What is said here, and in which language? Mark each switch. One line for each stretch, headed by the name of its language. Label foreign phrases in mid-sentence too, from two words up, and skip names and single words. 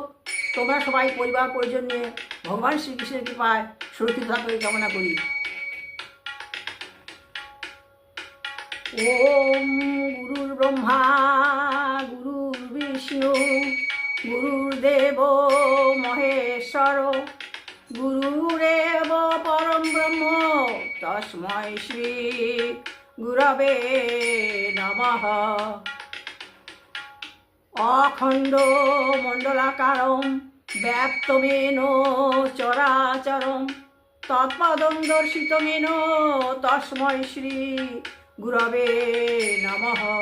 Bangla: তোমরা সবাই পরিবার পরিজন নিয়ে ভগবান শ্রীকৃষ্ণের কৃপায় সুরক্ষিত থাকবে কামনা করি।
Sanskrit: ওম গুরুর ব্রহ্মা গুরুর বিষ্ণু গুরুর্দেব মহেশ্বর গুরুরেব পরম ব্রহ্ম তস্मै শ্রী গুরবে নমঃ। অখণ্ড মণ্ডলাকারম ব্যাপ্তমেন চরাচরম তৎপদং দর্শিতমেন তস্मै শ্রী গুরবে নমঃ।